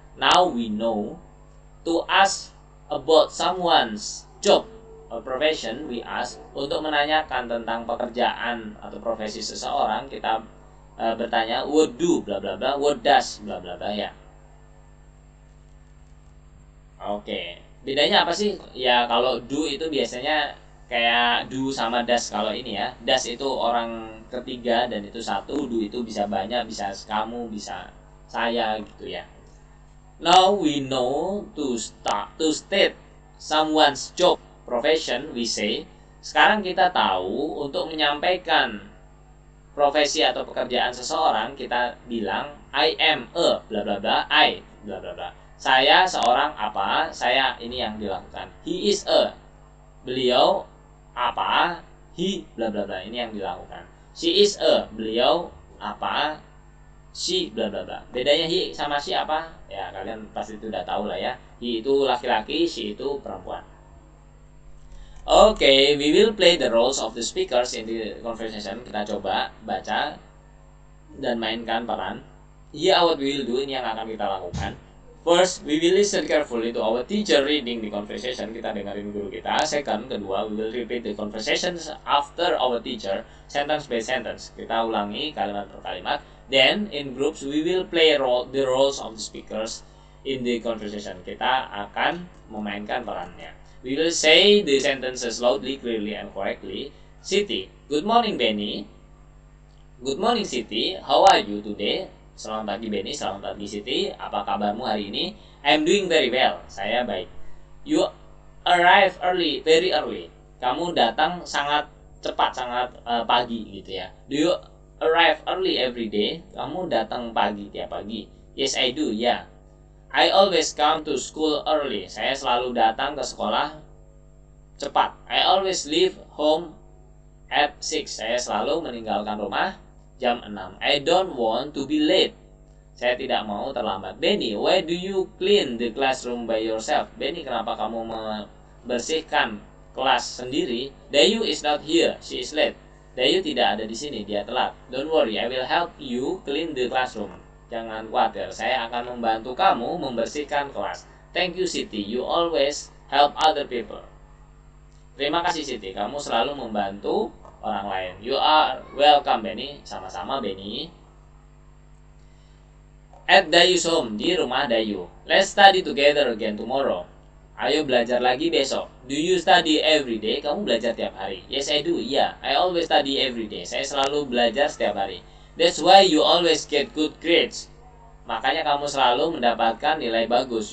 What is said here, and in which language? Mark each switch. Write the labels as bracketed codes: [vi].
[en] Now we know to ask about someone's job or profession. We ask [id] untuk menanyakan tentang pekerjaan atau profesi seseorang. Kita bertanya [en] what do bla bla bla, what does bla bla bla ya. [id] Oke, bedanya apa sih? Ya kalau do itu biasanya kayak do sama does. Kalau ini ya, does itu orang ketiga dan itu satu. Do itu bisa banyak, bisa kamu, bisa saya gitu ya. [en] Now we know to state someone's job profession. We say, [id] sekarang kita tahu untuk menyampaikan profesi atau pekerjaan seseorang, kita bilang [en] I am a bla bla bla, I bla bla bla. [id] Saya seorang apa, saya ini yang dilakukan. [en] He is a, [id] beliau apa, [en] he bla bla bla, [id] ini yang dilakukan. [en] She is a, [id] beliau apa, [en] she bla bla bla. [id] Bedanya he sama she apa? Ya kalian pasti sudah tahu lah ya. He itu laki-laki, she itu perempuan. [en] Okay, we will play the roles of the speakers in the conversation. [id] Kita coba baca dan mainkan peran. [en] Here what we will do, [id] ini yang akan kita lakukan. [en] First, we will listen carefully to our teacher reading the conversation. [id] Kita dengerin guru kita. [en] Second, [id] kedua, [en] we will repeat the conversations after our teacher, sentence by sentence. [id] Kita ulangi kalimat per kalimat. [en] Then, in groups, we will play the roles of the speakers in the conversation. [id] Kita akan memainkan perannya. [en] We will say the sentences loudly, clearly, and correctly. Siti, good morning, Benny. Good morning, Siti. How are you today? [id] Selamat pagi, [en] Benny. [id] Selamat pagi, Siti. Apa kabarmu hari ini? [en] I'm doing very well. [id] Saya baik. [en] You arrive early, very early. [id] Kamu datang sangat cepat, sangat pagi gitu ya. [en] Do you arrive early every day? [id] Kamu datang pagi tiap pagi? [en] Yes, I do. Yeah. I always come to school early. [id] Saya selalu datang ke sekolah cepat. [en] I always leave home at 6. [id] Saya selalu meninggalkan rumah jam 6. [en] I don't want to be late. [id] Saya tidak mau terlambat. [en] Benny, why do you clean the classroom by yourself? [id] Benny, kenapa kamu membersihkan kelas sendiri? [en] Dayu is not here. She is late. [id] Dayu tidak ada di sini. Dia telat. [en] Don't worry, I will help you clean the classroom. [id] Jangan khawatir, saya akan membantu kamu membersihkan kelas. [en] Thank you, Siti. You always help other people. [id] Terima kasih, Siti. Kamu selalu membantu orang lain. [en] You are welcome, [id] Benny. Sama-sama, Benny. [en] At Dayu's home, [id] di rumah Dayu. [en] Let's study together again tomorrow. [id] Ayo belajar lagi besok. [en] Do you study every day? [id] Kamu belajar tiap hari? [en] Yes, I do. Yeah, I always study every day. [id] Saya selalu belajar setiap hari. [en] That's why you always get good grades. [id] Makanya kamu selalu mendapatkan nilai bagus.